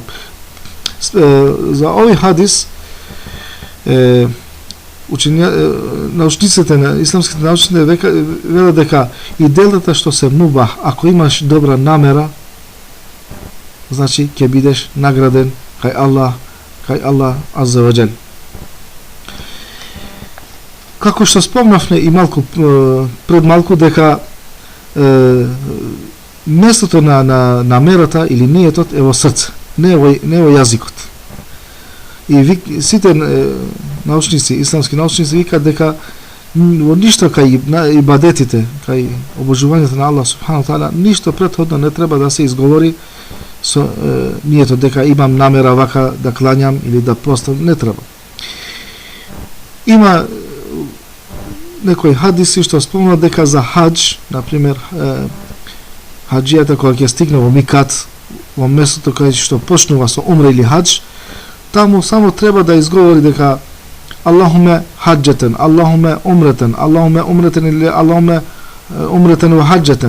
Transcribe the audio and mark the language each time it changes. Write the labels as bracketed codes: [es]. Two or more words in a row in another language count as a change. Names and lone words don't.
[mk] За овој хадис научниците, исламските научници велат дека и делата што се мубах, ако имаш добра намера, значи ќе бидеш награден кај [ar] الله عز وجل. [mk] Како што спомнавме и пред малку дека местото на намерата или ниетот е во срце, не во јазикот. И сите научници, исламски научници викаат дека во ништо кај ибадетите, кај обожувањето на [ar] الله سبحانه تعالى, [mk] ништо претходно не треба да се изговори со ниетот дека имам намера вака да клањам или да постам, не треба. Има некои хадиси што спомнат дека за хадж, например, хаджијата кога ќе стигне во микат, во местото кај што почнува со умра или хадж, таму само треба да изговори дека [ar] اللهم حجة، اللهم عمرة، اللهم عمرة [mk] или [ar] اللهم عمرة [mk] во хаджетен.